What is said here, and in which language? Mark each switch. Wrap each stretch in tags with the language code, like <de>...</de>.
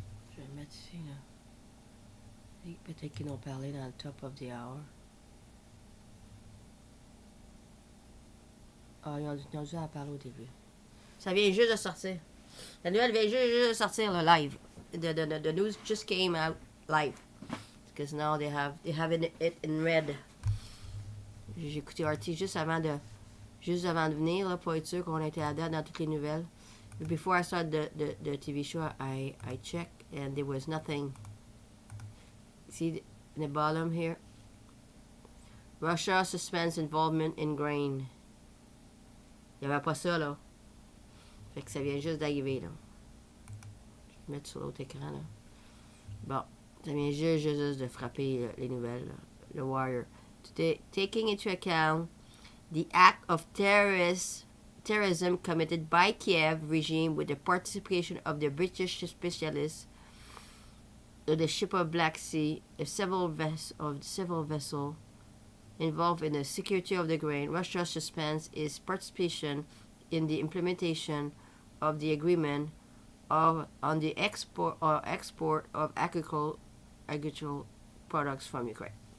<fr>Je vais le mettre ici, là. Et peut-être qu'ils ont parlé dans le</fr> <en>top of the hour.</en> <fr>Ah, ils ont dû en parler au début. Ça vient juste de sortir. La nouvelle vient juste de sortir, le live.</fr> <en>The news just came out live. Because now they have it in red.</en> <fr>J'ai écouté RT juste avant de venir, là, pour être sûr qu'on était à date dans toutes les nouvelles.</fr> <en>Before I started the TV show, I checked and there was nothing. See in the bottom here? Russia suspends involvement in grain.</en> <fr>Il n'y avait pas ça, là. Fait que ça vient juste d'arriver, là. Je vais mettre sur l'autre écran, là. Bon, ça vient juste de frapper les nouvelles, là. Le wire.</fr> <en>Taking into account the act of terrorism committed by Kiev regime with the participation of the British specialists, the ship of Black Sea, several vessels involved in the security of the grain, Russia suspends its participation in the implementation of the agreement on the export of agricultural products from Ukraine.</en>